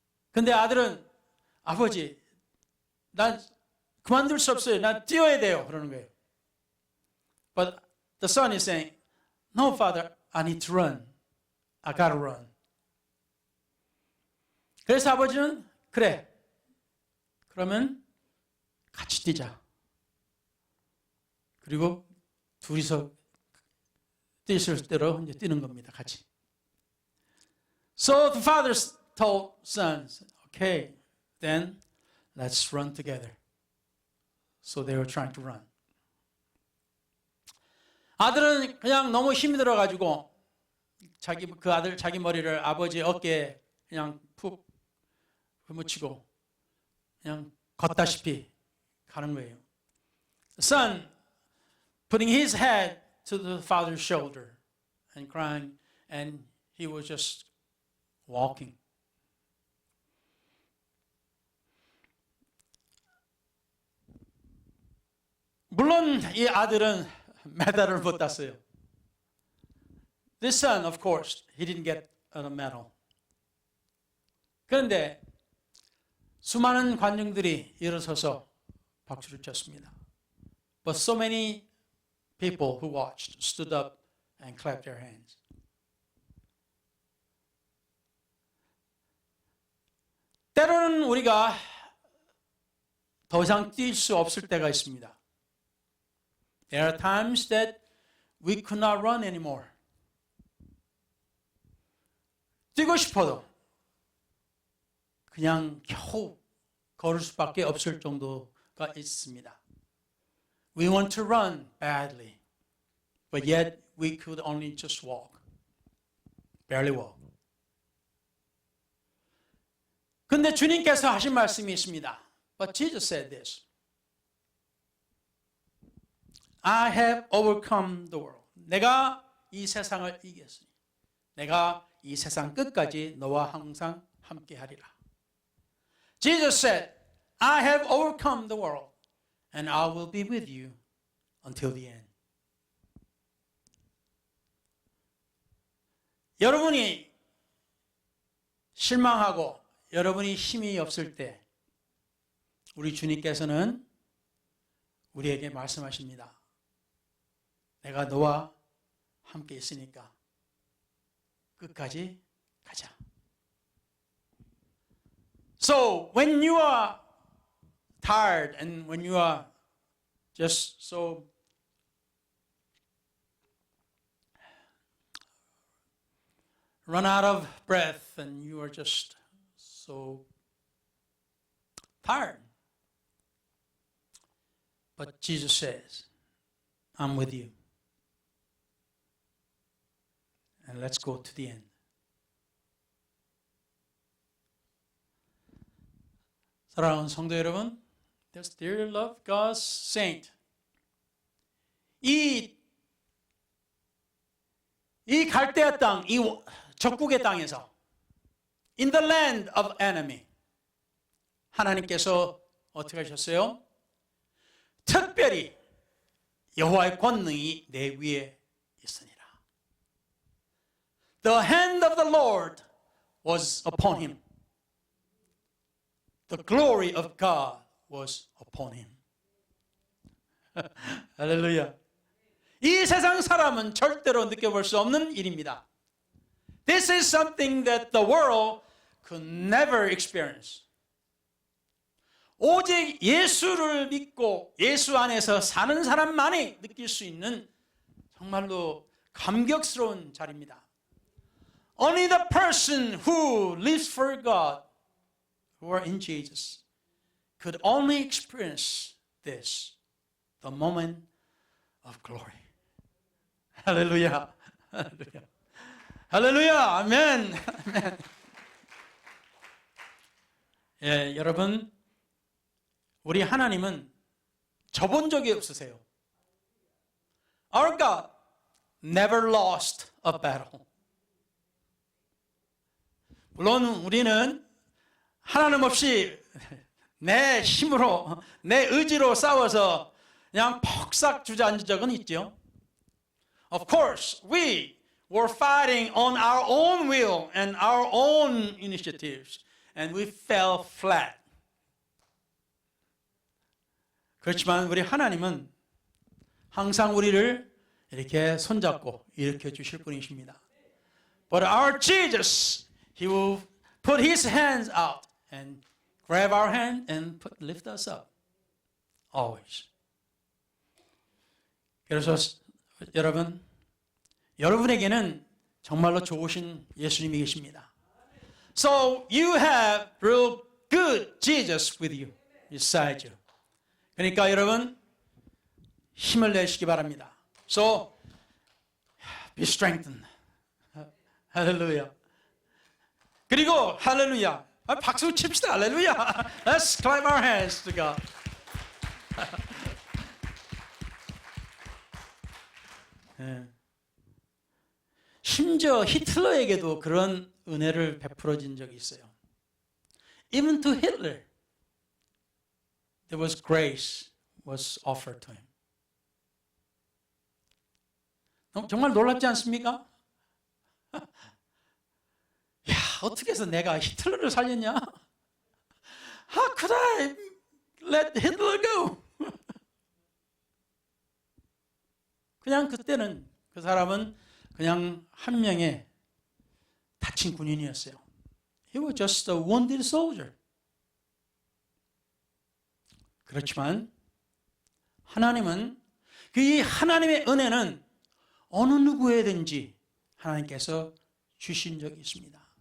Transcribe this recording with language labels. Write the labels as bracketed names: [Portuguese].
[Korean] 근데 아들은 아버지, 난 그만둘 수 없어요. 난 뛰어야 돼요. 그러는 거예요. [English] But the son is saying, no, father, I need to run. I gotta run. [Korean] 그래서 아버지는 그래. 그러면 같이 뛰자. 그리고 둘이서 뛸 수 있을 대로 이제 뛰는 겁니다. 같이. [English] So the father told sons, okay, then let's run together. So they were trying to run. [Korean] 아들은 그냥 너무 힘이 들어가지고 그 아들 자기 머리를 아버지 어깨에 그냥 푹 묻히고 그냥 걷다시피 가는 거예요. [English] The son putting his head to the father's shoulder and crying, and he was just walking. [Korean] 물론 이 아들은 메달을 못 땄어요. [English] This son, of course, he didn't get a medal. [Korean] 그런데 수많은 관중들이 일어서서 박수를 쳤습니다. [English] But so many people who watched stood up and clapped their hands. [Korean] 때로는 우리가 더 이상 뛸 수 없을 때가 있습니다. [English] There are times that we could not run anymore. [Korean] 뛰고 싶어도 그냥 겨우 걸을 수밖에 없을 정도가 있습니다. [English] We want to run badly. but yet we could only just walk. Barely walk. [Korean] 근데 주님께서 하신 말씀이 있습니다. [English] But Jesus said this. I have overcome the world. [Korean] 내가 이 세상을 이겼으니 내가 이 세상 끝까지 너와 항상 함께하리라. [English] Jesus said, I have overcome the world and I will be with you until the end. [Korean] 여러분이 실망하고 여러분이 힘이 없을 때 우리 주님께서는 우리에게 말씀하십니다. 내가 너와 함께 있으니까 끝까지 가자. [English] So when you are tired and when you are just so run out of breath and you are just so tired. But Jesus says, I'm with you. And let's go to the end. [Korean] 사랑하는 성도 여러분, [English] there's dear love God's saint. [Korean] 이 갈대아 땅, 이 적국의 땅에서 [English] in the land of enemy [Korean] 하나님께서 어떻게 하셨어요? 특별히 여호와의 권능이 내 위에 있으니라. [English] The hand of the Lord was upon him. The glory of God was upon him. [Korean] 할렐루야. 이 세상 사람은 절대로 느껴볼 수 없는 일입니다. [English] This is something that the world could never experience. [Korean] 오직 예수를 믿고 예수 안에서 사는 사람만이 느낄 수 있는 정말로 감격스러운 자리입니다. [English] Only the person who lives for God, who are in Jesus, could only experience this, the moment of glory. [Korean] 할렐루야. 할렐루야. 할렐루야. 아멘. 아멘. 예, 여러분, 우리 하나님은 져본 적이 없으세요. [English] Our God never lost a battle. [Korean] 물론 우리는 하나님 없이 내 힘으로, 내 의지로 싸워서 그냥 폭삭 주저앉은 적은 있죠. [English] Of course, we were fighting on our own will and our own initiatives, and we fell flat. [Korean] 그렇지만 우리 하나님은 항상 우리를 이렇게 손잡고 일으켜 주실 분이십니다. [English] But our Jesus, He will put His hands out and grab our hand and lift us up. Always. [Korean] 그래서 여러분, 여러분에게는 정말로 좋으신 예수님이 계십니다. [English] So you have real good Jesus with you, beside you. [Korean] 그러니까 여러분 힘을 내시기 바랍니다. [English] So be strengthened. 할렐루야. [Korean] 그리고 할렐루야. 박수 칩시다. 할렐루야. [English] Let's clap our hands to God. [Korean] 네. 심지어 히틀러에게도 그런 은혜를 베풀어진 적이 있어요. [English] Even to Hitler, there was grace was offered to him. [Korean] 정말 놀랍지 않습니까? 야, 어떻게 해서 내가 히틀러를 살렸냐? [English] How could I let Hitler go? [Korean] 그냥 그때는 그 사람은 그냥 한 명의 다친 군인이었어요. [English] He was just a wounded soldier. [Korean] 그렇지만 하나님은 그 하나님의 은혜는 어느 누구에든지 하나님께서 주신 적이 있습니다.